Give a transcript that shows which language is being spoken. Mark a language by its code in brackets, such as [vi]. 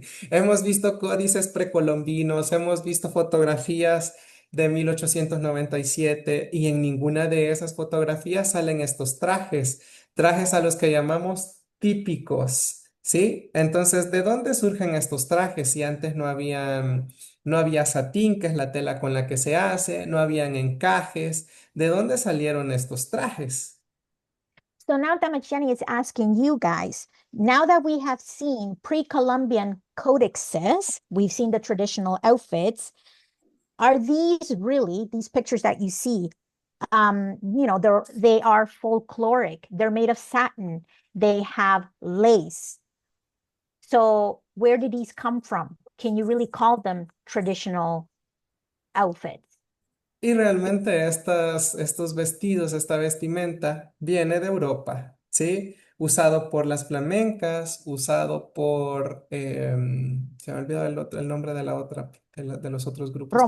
[es] Hemos visto códices precolombinos, hemos visto fotografías de 1897 y en ninguna de esas fotografías salen estos trajes, trajes a los que llamamos típicos, ¿sí? Entonces, ¿de dónde surgen estos trajes? Si antes no había satín, que es la tela con la que se hace, no habían encajes, ¿de dónde salieron estos trajes? [en] So now Damagiani is asking you guys, now that we have seen pre-Columbian codexes, we've seen the traditional outfits, are these really, these pictures that you see, they are folkloric. They're made of satin. They have lace. So where did these come from? Can you really call them traditional outfits? [es] Y realmente estos vestidos, esta vestimenta, viene de Europa, ¿sí? Usado por las flamencas, usado por, se me ha olvidado el nombre de la otra, de los otros grupos que lo